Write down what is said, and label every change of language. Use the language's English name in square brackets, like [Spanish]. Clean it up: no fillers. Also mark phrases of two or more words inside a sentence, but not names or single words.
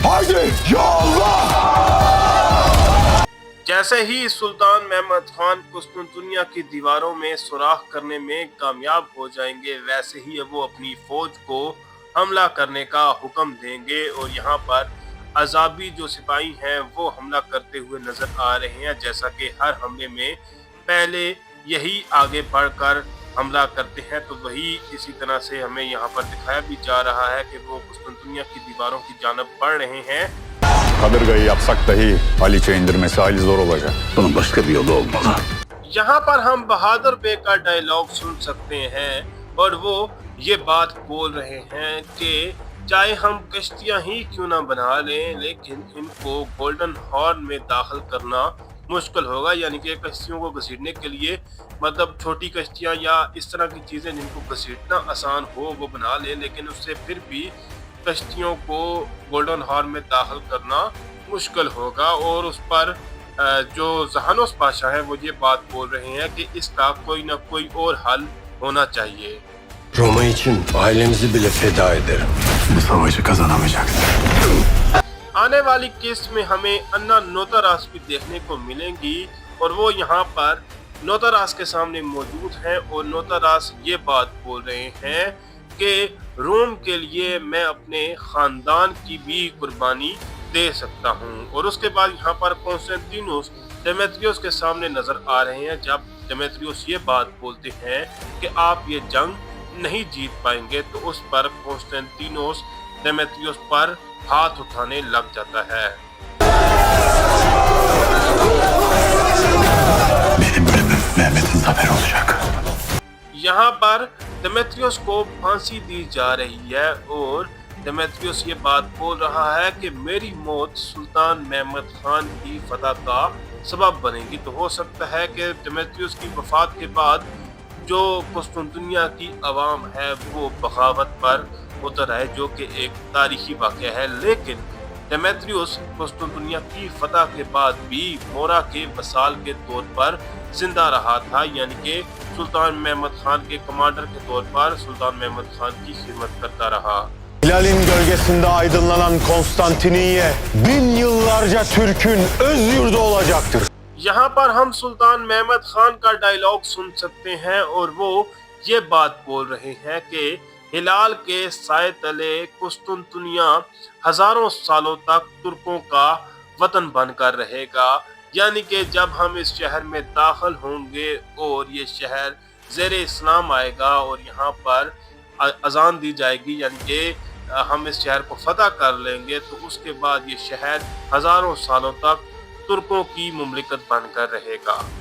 [Urdu] جیسے ہی سلطان محمد خان قسطنطنیہ کی دیواروں میں سوراخ کرنے میں کامیاب ہو جائیں گے، ویسے ہی وہ اپنی فوج کو حملہ کرنے کا حکم دیں گے اور یہاں پر عزبی جو سپاہی ہیں وہ حملہ کرتے ہوئے نظر آ رہے ہیں. جیسا کہ ہر حملے میں پہلے یہی آگے بڑھ کر حملہ کرتے ہیں، تو وہی اسی طرح سے ہمیں یہاں پر دکھایا بھی جا رہا ہے کہ وہ قسطنطنیہ کی دیواروں کی جانب بڑھ رہے ہیں. [Turkish] Kadırgayı yapsak dahi Haliç'e indirmesi hayli zor olacak. Bunun başka bir yolu olmalı. [Urdu] یہاں پر ہم بہادر بے کا ڈائیلاگ سن سکتے ہیں اور وہ یہ بات بول رہے ہیں کہ چاہے ہم کشتیاں ہی کیوں نہ بنا لیں، لیکن ان کو گولڈن ہارن میں داخل کرنا مشکل ہوگا. یعنی کہ کشتیوں کو گھسیٹنے کے لیے مطلب چھوٹی کشتیاں یا اس طرح کی چیزیں جن کو گھسیٹنا آسان ہو وہ بنا لیں، لیکن اس سے پھر بھی کشتیوں کو گولڈن ہارن میں داخل کرنا مشکل ہوگا. اور اس پر جو جہانوس پاشا ہے وہ یہ بات بول رہے ہیں کہ اس کا کوئی نہ کوئی اور حل ہونا چاہیے. [Turkish] Roma için ailemizi bile feda ederim. Bu savaşı kazanamayacaksın. [Urdu] آنے والی قسط میں ہمیں انا نوتاراس بھی دیکھنے کو ملیں گی اور وہ یہاں پر نوتاراس کے سامنے موجود ہیں اور نوتاراس یہ بات بول رہے ہیں کہ روم کے لیے میں اپنے خاندان کی بھی قربانی دے سکتا ہوں. اور اس کے بعد یہاں پر کونستانتینوس دیمتریوس کے سامنے نظر آ رہے ہیں. جب دیمتریوس یہ بات بولتے ہیں کہ آپ یہ جنگ نہیں جیت پائیں گے، تو اس پر کونستانتینوس دیمتریوس پر ہاتھ اٹھانے لگ جاتا ہے. [Turkish] Benim ölümüm Mehmet'in zaferi olacak. [Urdu] یہاں پر دیمتریوس کو پھانسی دی جا رہی ہے اور دیمتریوس یہ بات بول رہا ہے کہ میری موت سلطان محمد خان کی فتح کا سبب بنے گی. تو ہو سکتا ہے کہ دیمتریوس کی وفات کے بعد جو قسطنطنیہ کی عوام ہے وہ بغاوت پر اتر آئے، جو کہ ایک تاریخی واقعہ ہے. لیکن دیمتریوس قسطنطنیہ کی فتح کے بعد بھی موریا کے واسال کے طور پر زندہ رہا تھا، یعنی کہ سلطان محمد خان کے کمانڈر کے طور پر سلطان محمد خان کی خدمت کرتا رہا. [Turkish] Hilal'in gölgesinde aydınlanan Konstantiniye 1000 yıllarca Türk'ün öz yurdu olacaktır. [Urdu] یہاں پر ہم سلطان محمد خان کا ڈائیلاگ سن سکتے ہیں اور وہ یہ بات بول رہے ہیں کہ ہلال کے سائے تلے قسطنطنیہ ہزاروں سالوں تک ترکوں کا وطن بن کر رہے گا. یعنی کہ جب ہم اس شہر میں داخل ہوں گے اور یہ شہر زیر اسلام آئے گا اور یہاں پر اذان دی جائے گی، یعنی کہ ہم اس شہر کو فتح کر لیں گے، تو اس کے بعد یہ شہر ہزاروں سالوں تک ترکوں کی مملکت بن کر رہے گا.